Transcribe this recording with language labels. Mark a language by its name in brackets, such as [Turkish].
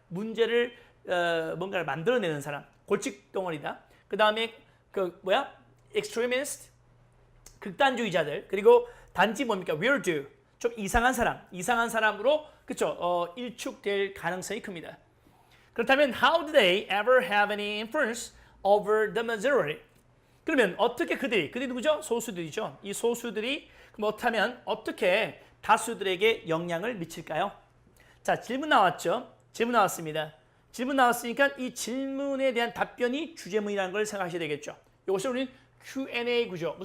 [Korean] 문제를 뭔가를 만들어내는 사람, 골칫덩어리다. 그 다음에 extremist, 극단주의자들. 그리고 단지 뭡니까? weirdo, 좀 이상한 사람으로 그쵸? 일축될 가능성이 큽니다. [English] 그렇다면 how do they ever have any influence over the majority? [Korean] 그러면 어떻게 그들이 누구죠? 소수들이죠. 이 소수들이 그렇다면 어떻게 다수들에게 영향을 미칠까요? 자, 질문 나왔죠? 질문 나왔습니다. 질문 나왔으니까 이 질문에 대한 답변이 주제문이라는 걸 생각하셔야 되겠죠. 이것을 우리는 Q&A 구조.